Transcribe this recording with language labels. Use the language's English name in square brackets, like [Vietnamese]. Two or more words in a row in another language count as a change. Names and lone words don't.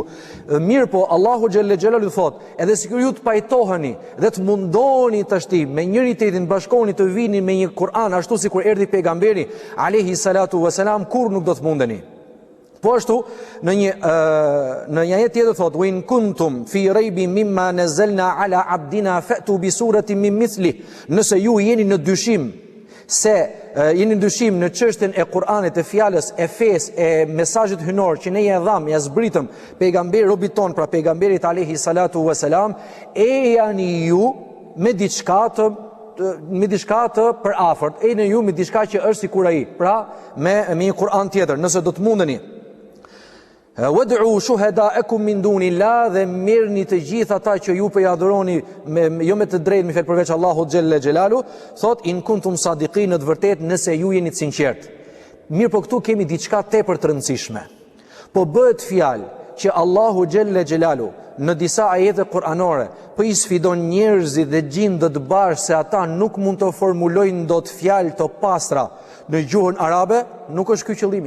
[Albanian] Mirë po, Allahu [Arabic] جل جلاله [Albanian] thot, edhe sikur ju të pajtoheni dhe të mundoheni tashti me njëri tjetrin bashkoheni të vini me një Kur'an ashtu sikur erdhi pejgamberi [Arabic] عليه الصلاة والسلام, [Albanian] kur nuk do të mundeni. Po ashtu në një ajet tjetër thot: [Arabic] "وإن كنتم في ريب مما نزلنا على عبدنا فأتوا بسورة من مثله." [Albanian] Nëse ju jeni në dyshim në çështjen e Kur'anit, e fjalës, e fesë, e mesazhit hynor që ne ja dham, ja zbritëm pejgamberi robit ton, pra pejgamberit [Arabic] عليه الصلاة والسلام, [Albanian] e janë ju me diçka të përafërt, e në ju me diçka që është sikur ai, pra me një Kur'an tjetër, nëse do të mundeni. [Arabic] وادعوا شهداءكم من دون الله, [Albanian] dhe mirëni të gjithë ata që ju po i adhuroni jo me të drejtë me fjalë përveç Allahut [Arabic] جل جلاله, [Albanian] thot [Arabic] إن كنتم صادقين, [Albanian] në të vërtetë nëse ju jeni të sinqert. Mirë, po këtu kemi diçka tepër të rëndësishme. Po bëhet fjalë që Allahu [Arabic] جل جلاله [Albanian] në disa ajete kuranore po i sfidon njerëzit dhe gjindët bashkë se ata nuk mund të formulojnë dot fjalë të pastra në gjuhën arabe, nuk është ky qëllimi.